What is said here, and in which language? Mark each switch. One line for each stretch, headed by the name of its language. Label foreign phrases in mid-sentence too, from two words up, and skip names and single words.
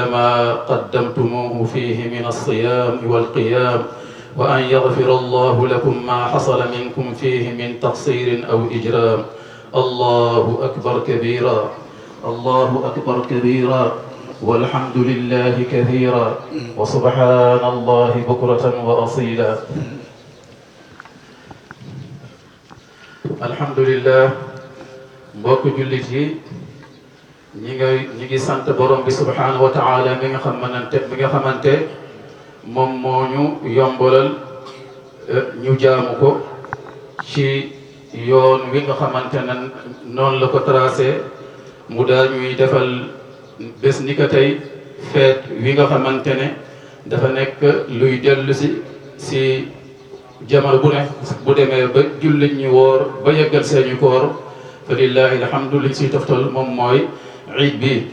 Arabic: ما قدمتموه فيه من الصيام والقيام وأن يغفر الله لكم ما حصل منكم فيه من تقصير أو إجرام الله أكبر كبيرا الله أكبر كبيرا والحمد لله كثيرا وسبحان الله بكرة وأصيلا الحمد لله
Wolof: mbokk jullit yi ñi ngi sant borom bi
Arabic: سبحانه وتعالى
Wolof: mi nga xamante moom moo ñu yombalal ñu jaamu ko ci yoon wi nga xamante ne noonu la ko tracé mu daa ñuy defal bés ni ko tey feet wi nga xamante ne dafa nekk luy dellu si jamono bu ne bu demee ba jullit ñi woor ba yeggal seeni koor fa
Arabic: لله الحمد
Wolof: li si toftal moom mooy iid bi